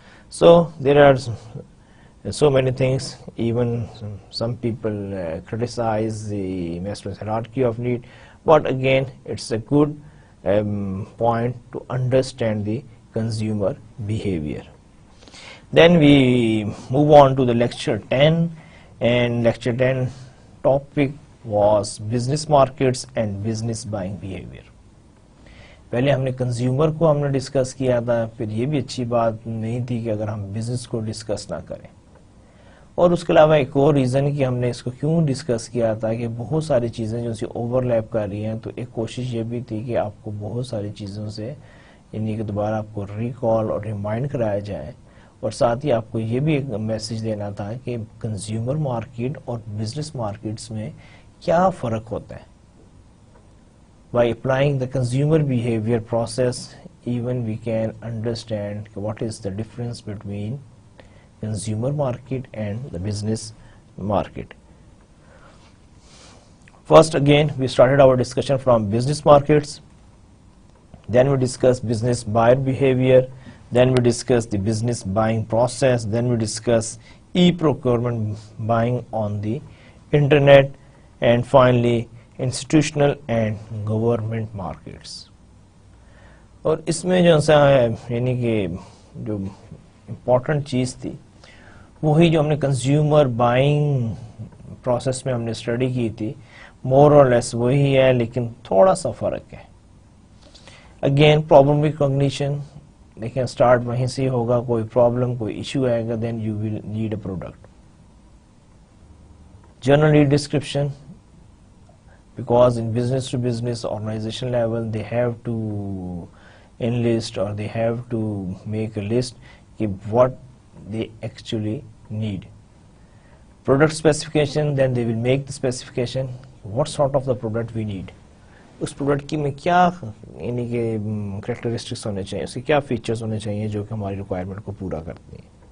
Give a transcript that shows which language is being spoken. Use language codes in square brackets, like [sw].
[en] So there are so many things. Even some people criticize the Maslow's hierarchy of need, but again it's a good point to understand the consumer behavior. Then we move on to the lecture 10, and lecture 10 topic was business markets and business buying behavior. [hi] पहले हमने consumer को हमने discuss किया था, फिर ये भी अच्छी बात नहीं थी कि अगर हम बिजनेस को डिस्कस ना करें, और उसके अलावा एक और रीज़न कि हमने इसको क्यों डिस्कस किया था कि बहुत सारी चीज़ें जो सी ओवरलैप कर रही हैं, तो एक कोशिश ये भी थी कि आपको बहुत सारी चीज़ों से इन्हीं के दोबारा आपको रिकॉल और रिमाइंड कराया जाए, और साथ ही आपको ये भी एक मैसेज देना था कि कंज्यूमर मार्केट और बिजनेस मार्केट्स में क्या फ़र्क होता है. [en] By applying the consumer behavior process, even we can understand what is the difference between consumer market and the business market. First, again, we started our discussion from business markets. Then we discussed business buyer behavior. Then we discussed the business buying process. Then we discussed e-procurement buying on the internet. And finally, institutional and government markets. [hi] और इसमें जो सा है यानी कि जो important चीज़ थी वही जो हमने कंज्यूमर बाइंग प्रोसेस में हमने स्टडी की थी, मोर और लेस वही है, लेकिन थोड़ा सा फ़र्क है. अगेन प्रॉब्लम रिकॉग्निशन, देखिए स्टार्ट वहीं से होगा. कोई प्रॉब्लम कोई इशू आएगा, [en] Then you will need a product. General need description, because in business to business organization level they have to enlist or they have to make a list of what they actually need. Product specification, then they will make the specification what sort of the product we need. [hi] उस product की में क्या यानी कि characteristics होने चाहिए, उसके क्या फीचर्स होने चाहिए जो कि हमारी रिक्वायरमेंट को पूरा करती हैं.